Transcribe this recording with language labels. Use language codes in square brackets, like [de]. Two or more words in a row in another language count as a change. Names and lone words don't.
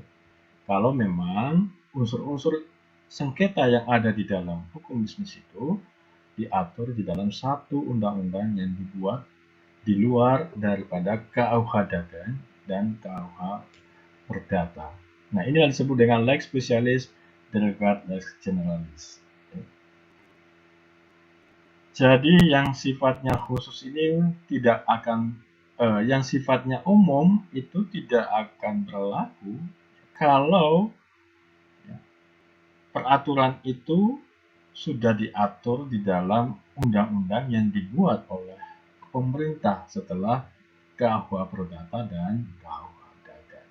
[id] Kalau memang unsur-unsur sengketa yang ada di dalam hukum bisnis itu diatur di dalam satu undang-undang yang dibuat di luar daripada KUH dagang dan KUH perdata. Nah, ini yang disebut dengan [la] lex specialis derogat lex generalis. [id] Jadi yang sifatnya khusus ini tidak akan, yang sifatnya umum itu tidak akan berlaku kalau ya, peraturan itu sudah diatur di dalam undang-undang yang dibuat oleh pemerintah setelah KUH perdata dan KUH dagang.